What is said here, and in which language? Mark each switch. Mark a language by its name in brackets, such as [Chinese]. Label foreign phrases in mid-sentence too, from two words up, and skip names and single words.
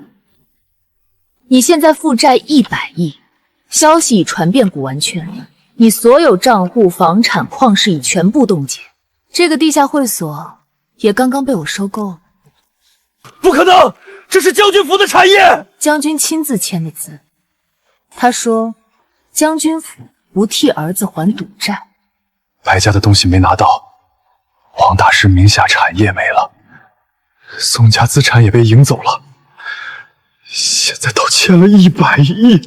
[Chinese] 你现在负债100亿，消息已传遍古玩圈，你所有账户、房产、矿室已全部冻结。这个地下会所也刚刚被我收购了。不可能，这是将军府的產業。將軍親自簽的字，他說將軍府不替兒子還賭債。白家的東西沒拿到，王大師名下產業沒了，宋家資產也被贏走了，現在都欠了100億。